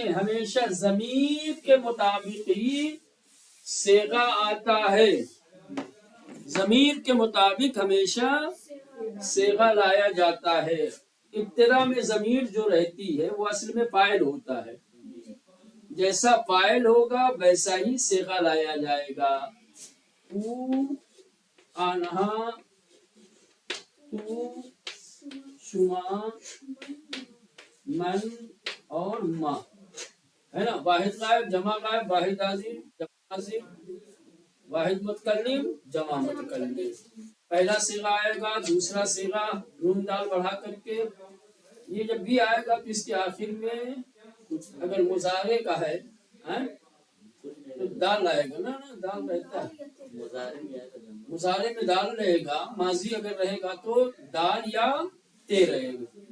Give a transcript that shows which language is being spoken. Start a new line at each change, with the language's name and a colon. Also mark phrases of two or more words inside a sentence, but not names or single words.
Urdu: ہمیشہ ضمیر کے مطابق ہی صیغہ آتا ہے. ضمیر کے مطابق ہمیشہ صیغہ لایا جاتا ہے. ابتدا میں ضمیر جو رہتی ہے وہ اصل میں فاعل ہوتا ہے. جیسا فاعل ہوگا ویسا ہی صیغہ لایا جائے گا.
Persian: او، آنہا، تو، شما، من اور ما،
Urdu: ہے نا. واحد غائب، جمع غائب، واحد حاضر، جمع حاضر، واحد متکلم، جمع متکلم. پہلا صیغہ آئے گا، دوسرا صیغہ نون دال بڑھا کر کے. یہ جب بھی آئے گا تو اس کے آخر میں اگر مضارع کا ہے تو دال آئے گا نا، دال رہتا ہے مضارع میں دال رہے گا، ماضی اگر رہے گا تو دال یا تے رہے گا،